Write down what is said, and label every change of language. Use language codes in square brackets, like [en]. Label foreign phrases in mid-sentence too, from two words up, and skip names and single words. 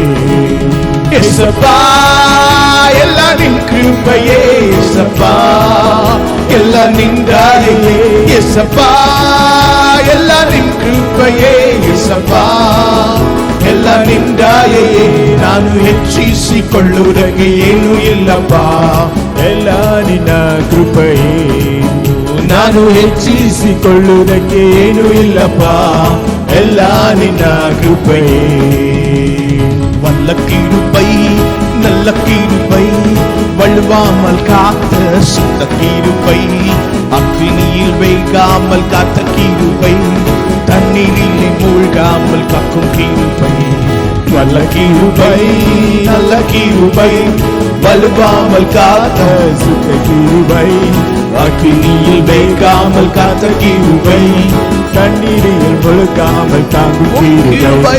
[kn] ಯೇಸಪ್ಪ ಎಲ್ಲ ನಿನ್ ಕೃಪೆಯೇ, ಯೇಸಪ್ಪ ಎಲ್ಲ ನಿಂದಾಯೇ, ಯೇಸಪ್ಪ ಎಲ್ಲ ನಿನ್ ಕೃಪೆಯೇ, ಯೇಸಪ್ಪ ಎಲ್ಲ ನಿಂದಾಯೇ. ನಾನು ಹೆಚ್ಚಿಸಿಕೊಳ್ಳುವುದಕ್ಕೆ ಏನು ಇಲ್ಲಪ್ಪ, ಎಲ್ಲ ನಿನ್ನ ಕೃಪೆಯೇ. ನಾನು ಹೆಚ್ಚಿಸಿಕೊಳ್ಳುವುದಕ್ಕೆ ಏನು ಇಲ್ಲಪ್ಪ, ಎಲ್ಲ ನಿನ್ನ ಕೃಪೆಯೇ. [ta] வல்ல கிருபை நல்ல கிருபை வழுவாமல் காத்த சுத்த கிருபை அக்னியில் வேகாமல் காத்த கிருபை தண்ணீரில் மூழ்காமல் காக்கும் கிருபை. வல்ல கிருபை நல்ல கிருபை வழுவாமல் காத்த சுத்த கிருபை அக்னியில் வேகாமல் காத்த கிருபை தண்ணீரில் முழுகாமல் தாங்கும் கிருபை.